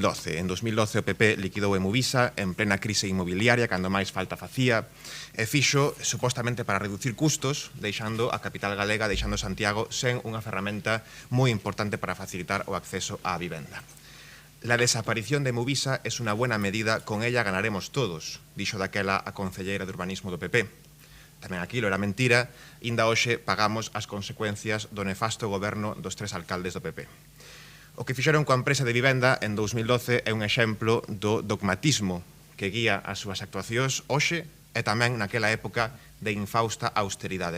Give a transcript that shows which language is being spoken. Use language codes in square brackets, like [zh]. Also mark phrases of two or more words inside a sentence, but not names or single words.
[gl] En 2012 o PP liquidou Emuvisa en plena crise inmobiliaria, cando máis falta facía, e fixo supostamente para reducir custos, deixando a capital galega, deixando Santiago sen unha ferramenta moi importante para facilitar o acceso á vivenda. [es] La desaparición de Emuvisa es una buena medida, con ella ganaremos todos, [gl] dixo daquela a concelleira de urbanismo do PP. Tamén aquilo era mentira, inda hoxe pagamos as consecuencias do nefasto goberno dos 3 alcaldes do PP. O que fixeron coa empresa de vivenda en 2012 é un exemplo do dogmatismo que guía as súas actuacións hoxe e tamén naquela época de infausta austeridade.